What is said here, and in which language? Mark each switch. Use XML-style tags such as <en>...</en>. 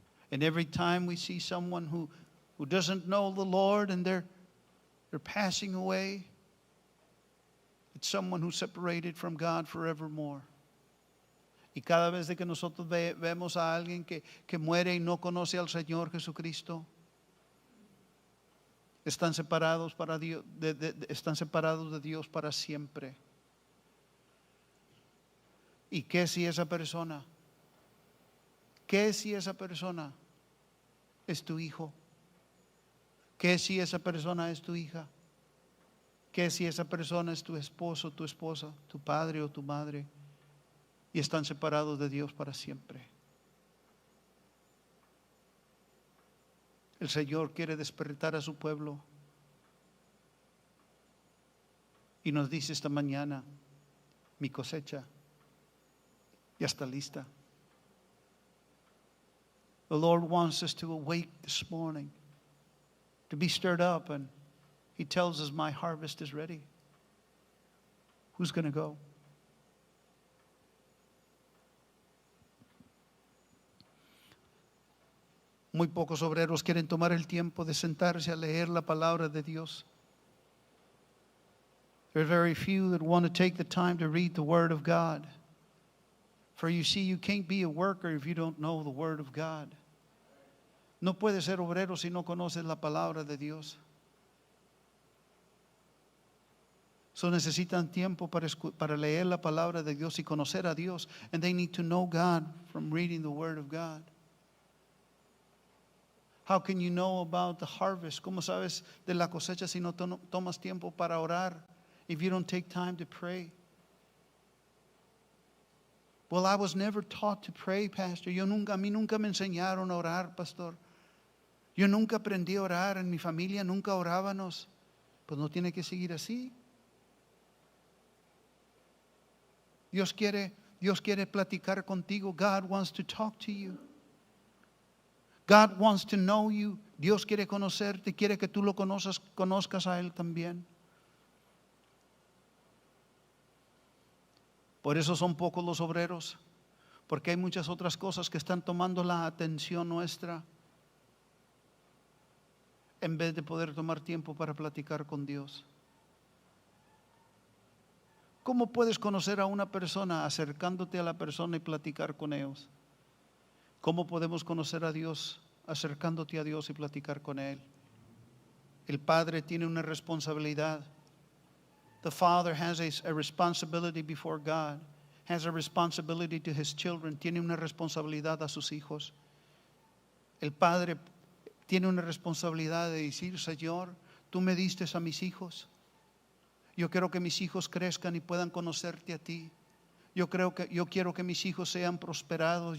<en>And every time we see someone who doesn't know the Lord and they're passing away, it's someone who's separated from God forevermore.</en> <es>Y cada vez de que nosotros vemos a alguien que muere y no conoce al Señor Jesucristo, están separados están separados de Dios para siempre. ¿Y qué si esa persona? ¿Qué si esa persona es tu hijo? ¿Qué si esa persona es tu hija? ¿Qué si esa persona es tu esposo, tu esposa, tu padre o tu madre? Y están separados de Dios para siempre. El Señor quiere despertar a su pueblo y nos dice esta mañana: mi cosecha ya está lista.</es> <en>The Lord wants us to awake this morning, to be stirred up, and He tells us, my harvest is ready. Who's going to go?</en> <es>Muy pocos obreros quieren tomar el tiempo de sentarse a leer la palabra de Dios.</es> <en>There are very few that want to take the time to read the Word of God. For you see, you can't be a worker if you don't know the Word of God.</en> <es>No puedes ser obrero si no conoces la palabra de Dios. So necesitan tiempo para leer la palabra de Dios y conocer a Dios.</es> <en>And they need to know God from reading the Word of God. How can you know about the harvest?</en> <es>¿Cómo sabes de la cosecha si no tomas tiempo para orar?</es> <en>If you don't take time to pray? Well, I was never taught to pray, Pastor.</en> <es>A mí nunca me enseñaron a orar, Pastor. Yo nunca aprendí a orar, en mi familia nunca orábamos. Pues no tiene que seguir así. Dios quiere platicar contigo.</es> <en>God wants to talk to you. God wants to know you.</en> <es>Dios quiere conocerte, quiere que tú lo conozcas a Él también. Por eso son pocos los obreros, porque hay muchas otras cosas que están tomando la atención nuestra, en vez de poder tomar tiempo para platicar con Dios. ¿Cómo puedes conocer a una persona? Acercándote a la persona y platicar con ellos. ¿Cómo podemos conocer a Dios? Acercándote a Dios y platicar con Él. El Padre tiene una responsabilidad.</es> <en>The Father has a responsibility before God, has a responsibility to His children.</en> <es>Tiene una responsabilidad a sus hijos. El Padre tiene una responsabilidad de decir: Señor, tú me diste a mis hijos. Yo quiero que mis hijos crezcan y puedan conocerte a ti. Yo quiero que mis hijos sean prosperados.</es>